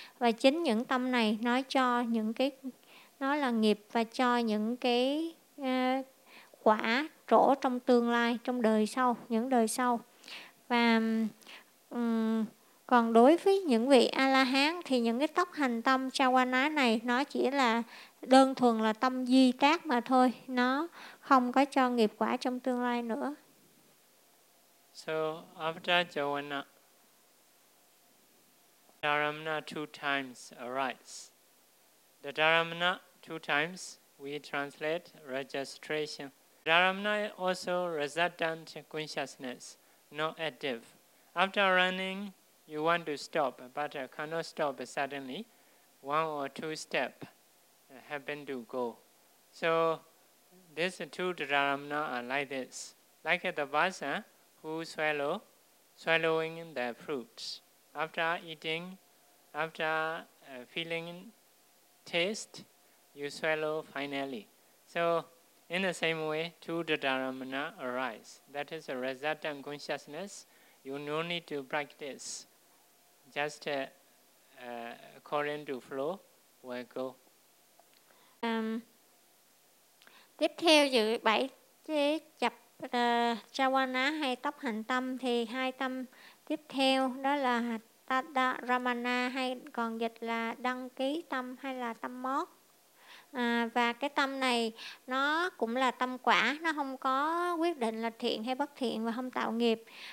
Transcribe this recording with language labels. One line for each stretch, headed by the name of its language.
Vietnamese: Và chính những tâm này nó cho những cái, nó là nghiệp và cho những cái quả trổ trong tương lai, trong đời sau, những đời sau. Và còn đối với những vị A-la-hán thì những cái tốc hành tâm Chavana này nó chỉ là đơn thuần là tâm di tác mà thôi, nó không có cho nghiệp quả trong tương lai nữa.
English: So after Chavana, Dharamana two times arise. The Dharamana two times we translate registration. Dharamana also resultant consciousness, no active. After running, you want to stop, but cannot stop suddenly. One or two steps happen to go. So these two dharamana are like this. Like the vasa who swallowing the fruits. After eating, after feeling taste, you swallow finally. So in the same way, two dharamana arise. That is a resultant consciousness. You no need to practice. Just according to flow, will go.
Vietnamese: Tiếp theo dự bảy chế chập Chavana hay tốc hành tâm, thì hai tâm tiếp theo đó là Tadaramana hay còn dịch là đăng ký tâm hay là tâm mót. Và cái tâm này nó cũng là tâm quả, nó không có quyết định là thiện hay bất thiện và không tạo nghiệp.